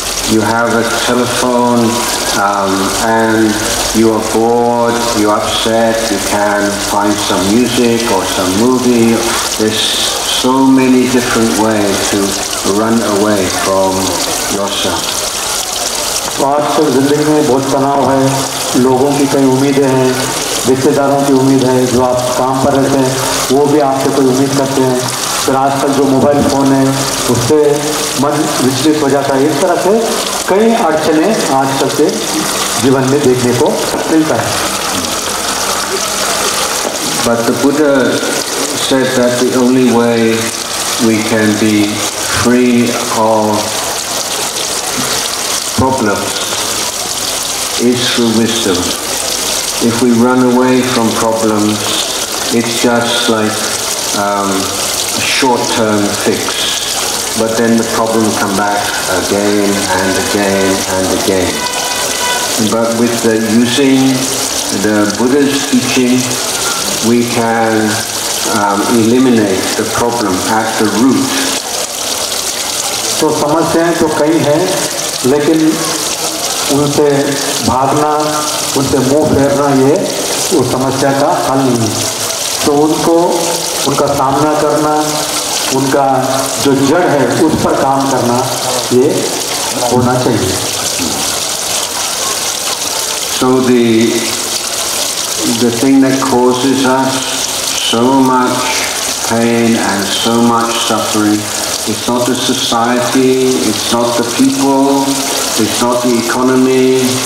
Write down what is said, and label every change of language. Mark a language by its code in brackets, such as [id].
[en] You have a telephone and you are bored, you're upset, you can find some music or some movie. There's so many different ways to run away from yourself. [hi] तो आजकल ज़िंदगी में बहुत तनाव है, लोगों की कई उम्मीदें हैं, रिश्तेदारों की उम्मीद है, जो आप काम पर रहते हैं वो भी आपसे कोई उम्मीद करते हैं. फिर आजकल जो मोबाइल फ़ोन है उससे मन विचलित हो जाता है. इस तरह से कई अड़चनें आजकल के जीवन में देखने को मिलता है. [en] But the Buddha said that the only way we can be free of problems is through wisdom. If we run away from problems, it's just like a short-term fix, but then the problem come back again and again and again. But with using the Buddha's teaching, we can eliminate the problem at the root. [hi] तो समस्याएं तो कई हैं, लेकिन उनसे भागना, उनसे मुंह फेरना ये उस समस्या का हल नहीं है. तो उनका सामना करना, उनका जो जड़ है उस पर काम करना ये होना चाहिए. [en] So the thing that causes us so much pain and so much suffering. It's not the society, it's not the people, it's not the economy.